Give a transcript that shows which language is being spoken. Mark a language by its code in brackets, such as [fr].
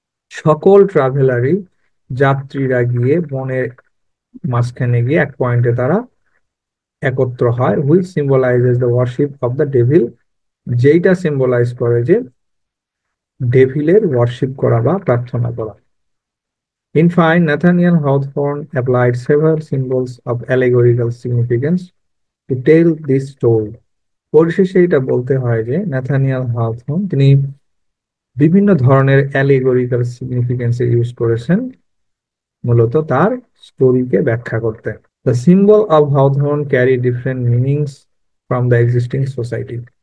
[bn] সকল ট্রাভেলারই, যাত্রীরা গিয়ে বনের মাঝখানে গিয়ে এক পয়েন্টে তারা একত্র হয়। [en] which symbolises the worship of the devil, [bn] যেইটা সিম্বলাইজ করে যে ডেভিলের ওয়ার্শিপ করা বা প্রার্থনা করা। [en] In fine, Nathaniel Hawthorne applied several symbols of allegorical significance to tell this story. [bn] পরিশেষে এটা বলতে হয় যে ন্যাথানিয়েল হাওথর্ন তিনি বিভিন্ন ধরনের অ্যালিগরিক্যাল সিগনিফিকেন্স ইউজ করেছেন মূলত তার স্টোরিকে ব্যাখ্যা করতে। [en] The symbol of Hawthorne carry different meanings from the existing society.